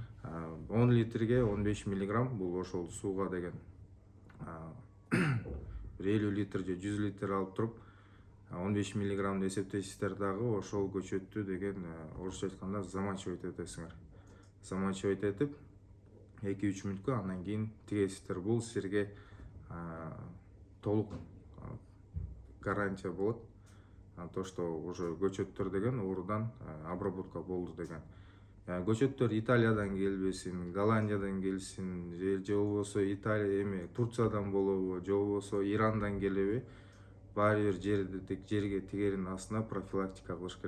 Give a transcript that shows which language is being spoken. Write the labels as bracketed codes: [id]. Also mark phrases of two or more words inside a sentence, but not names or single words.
[ky] 10 литрге 15 миллиграмм, бул ошол сууга деген бир 50 литр же 100 литр алып туруп 15 миллиграммды эсептейсиздер дагы ошол көчөттү деген орусча айтканда замачивать этесиңер. Замачивать этип 2-3 мүнөткө андан кийин тигесиздер. Бул силерге толук гарантия болот. [ru] То, что уже [ky] көчөттөр деген оорудан обработка болду деген. Көчөттөр Италиядан келбесин, Голландиядан келсин, же болбосо Италия Турциядан болобу, же болбосо Ирандан келеби, баары бир жерге тигерин астына профилактика кылыш керек.